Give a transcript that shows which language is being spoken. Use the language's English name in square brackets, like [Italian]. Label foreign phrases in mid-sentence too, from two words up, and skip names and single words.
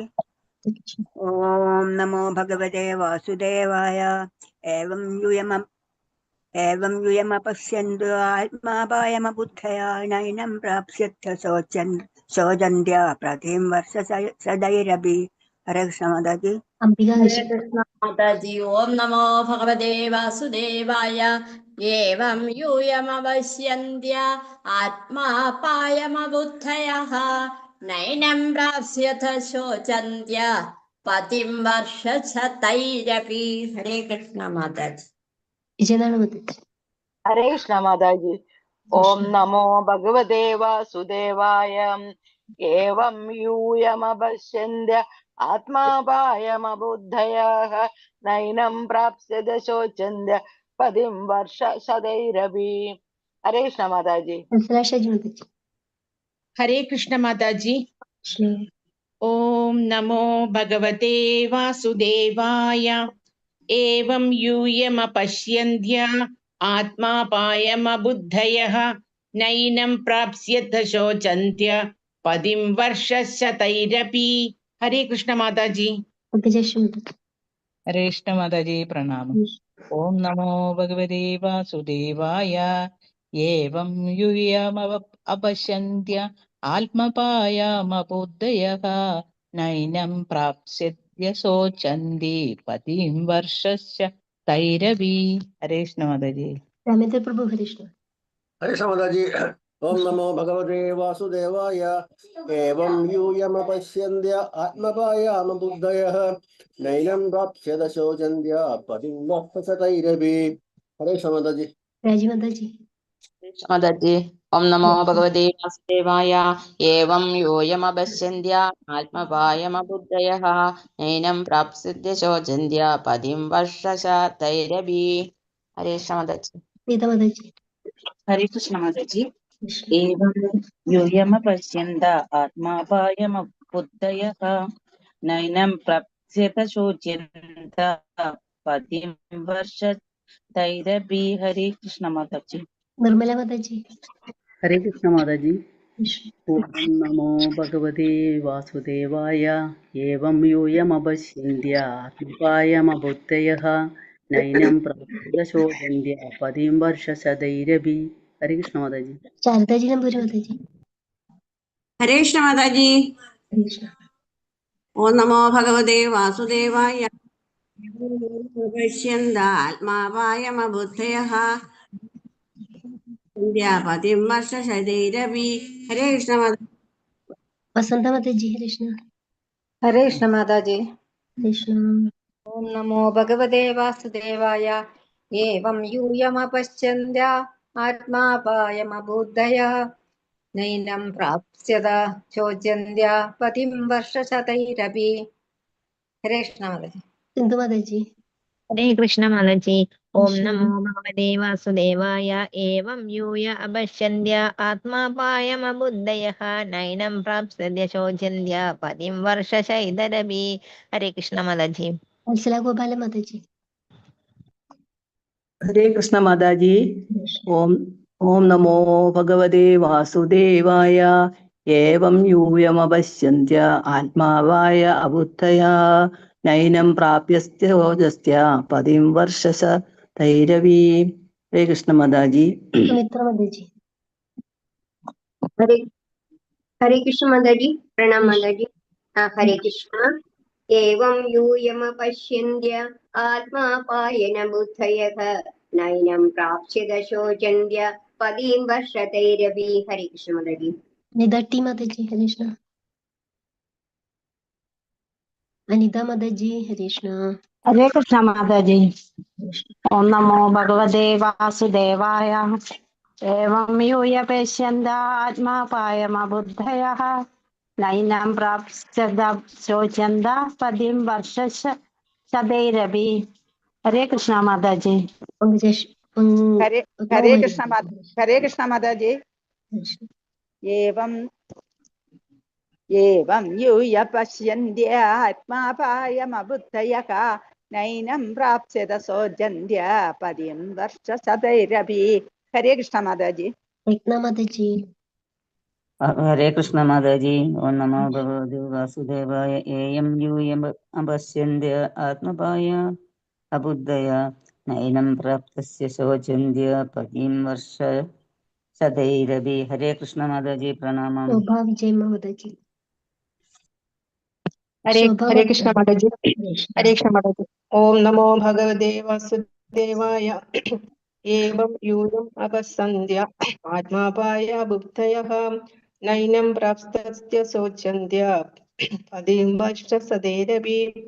[Sanskrit] ओम नमो भगवते वासुदेवाय. एवं यूयमपश्यन्तु आत्मापायमबुद्धय नैनं प्राप्स्यत शोचन्त्य प्रतिं वर्षशतैरपि. [Hindi] हरे कृष्ण माताजी। अंबिका हरे जी। [Sanskrit] कृष्ण माताजी। ओम नमो भगवते वासुदेवाय। एवं यूयमवश्यन्त्य आत्मापायमबुद्धयः नैनं प्राप्स्यथ शोचन्त्य पतिं वर्षशतैरपि। [Hindi] हरे कृष्ण माताजी। विजयनारायण माताजी। हरे कृष्ण माताजी। [Sanskrit] ओम नमो भगवते वासुदेवाय। एवं यूयमपश्यन्त्य आत्मापायमबुद्धयः नैनं प्राप्स्यथ शोचन्त्य पतिं वर्षशतैरपि। [Hindi] हरे कृष्ण माताजी। हंसराज जी माताजी। हरे कृष्ण माताजी। श्री [Sanskrit] ओम नमो भगवते वासुदेवाय। एवं यूयमपश्यन्त्य आत्मापायमबुद्धयः नैनं प्राप्स्यथ शोचन्त्य पदिं वर्षशतैरपि। [Hindi] हरे कृष्ण माताजी। पंकजेश्वरी माताजी। हरे कृष्ण माताजी प्रणाम। [Sanskrit] ओम नमो भगवते वासुदेवाय। एवं यूयमपश्यन्त्य आत्मपायमबुद्धयः नैनं प्राप्स्यद्य शोचन्ति पतिं वर्षस्य तैरपि। [Hindi] हरे कृष्ण माताजी। रामेंद्र प्रभु हरे कृष्ण। हरे माताजी। [Sanskrit] ओम नमो भगवते वासुदेवाय। एवं यूयमपश्यन्त्य आत्मपायामबुद्धयः नैनं प्राप्स्यथ शोचन्त्य पतिं वर्षशतैरपि। [Hindi] हरे माताजी। राजी माताजी। [Sanskrit] माताजी। ओम नमो भगवते वासुदेवाय। एवं यूयमपश्यन्त्य आत्मपायमबुद्धयः नैनं प्राप्स्यथ शोचन्त्य पतिं वर्षशतैरपि। [Hindi] हरे माताजी। सीता माताजी। हरे कृष्ण माताजी। कृष्ण [Sanskrit] एवं यूयमपश्यन्त आत्मापायमबुद्धयः नैनं प्राप्स्यथ शोच्यन्त पतिं वर्षतैरपि। [Hindi] हरे कृष्ण माताजी। निर्मला माताजी। हरे कृष्ण माताजी। कृष्ण [Sanskrit] ओम नमो भगवते वासुदेवाय। एवं यूयमपश्यन्त्य आत्मपायमबुद्धयः नैनं प्राप्स्यथ शोचन्त्य पतिं वर्षशतैरपि। [Hindi] हरे कृष्ण माताजी। शारदा जी नंबर माताजी। हरे कृष्ण माताजी। कृष्ण [Sanskrit] ओम नमो भगवते वासुदेवाय। पश्यन्दात्मापायमबुद्धयः पतिं वर्षशतैरपि। [Hindi] हरे कृष्ण माताजी। वसंता माताजी कृष्ण हरे कृष्ण माताजी। कृष्ण [Sanskrit] ओम नमो भगवते वासुदेवाय। एवं यूयमपश्यन्त्य आत्मापायमबुद्धयः नैनं प्राप्स्यथ शोचन्त्य पतिं वर्षशतैरपि। [Hindi] हरे कृष्ण माताजी। सिंधु माताजी। हरे कृष्ण माताजी। ओम कृष्ण [Sanskrit] नमो भगवते वासुदेवाय। एवं यूय अपश्यन्त्य आत्मापायमबुद्धयः नैनं प्राप्स्यथ शोचन्त्य पतिं वर्षशतैरपि। [Hindi] हरे कृष्ण माताजी। वत्सला गोपाल माताजी। हरे कृष्ण माताजी। कृष्ण [Sanskrit] ओम ओम नमो भगवते वासुदेवाय। एवं यूयमपश्यन्त्य आत्मापाय अबुद्धया नैनं प्राप्यस्य शोचस्य पतिं वर्षशतैरपि। [Hindi] हरे कृष्ण माताजी। सुमित्रा माताजी। हरे हरे कृष्ण माताजी। प्रणाम कृष्ण माताजी। हरे कृष्ण। [Sanskrit] एवं यूयमपश्यन्त्य आत्मापायन बुद्धयः नैनं प्राप्स्यथ शोचन्त्य पतिं वर्षतैरपि। [Hindi] हरे कृष्ण माताजी। निदट्टी माताजी हरे कृष्ण। अनिता माताजी हरे कृष्ण। हरे कृष्ण माताजी। कृष्ण [Sanskrit] ओम नमो भगवते वासुदेवाय। एवं यूयपश्यन्दात्मापायमबुद्धयः नैनं प्राप्स्यथ शोचन्त पतिं वर्षशतैरपि। [Hindi] हरे कृष्ण माताजी। पंकजेश हरे हरे पद्मावती कृष्ण माताजी। माता। हरे कृष्ण माताजी। कृष्ण [Sanskrit] एवं एवं यूयपश्यन्त्य आत्मापायमबुद्धयः नैनं प्राप्स्यथ शोचन्त्य पतिं वर्षशतैरपि। [Hindi] हरे कृष्ण माताजी। रत्ना माताजी। हरे कृष्ण माताजी। [Sanskrit] ओम नमो भगवते वासुदेवाय। एयं यूयम् अपश्यन्त्य आत्मपाय अबुद्धय नैनं प्राप्तस्य शोचन्त्य पतिं वर्षशतैरपि। [Hindi] हरे कृष्ण माताजी प्रणामम्। शोभा विजय माताजी। ശോഭ हरे कृष्ण माताजी। हरे കൃഷ്ണ. [Sanskrit] कृष्ण माताजी। ओम नमो भगवते वासुदेवाय. एवं यूयं अपसन्ध्य आत्मापाय बुद्धयः नैनं प्राप्तस्य शोचन्त्य पतिं वर्षसतेरपि.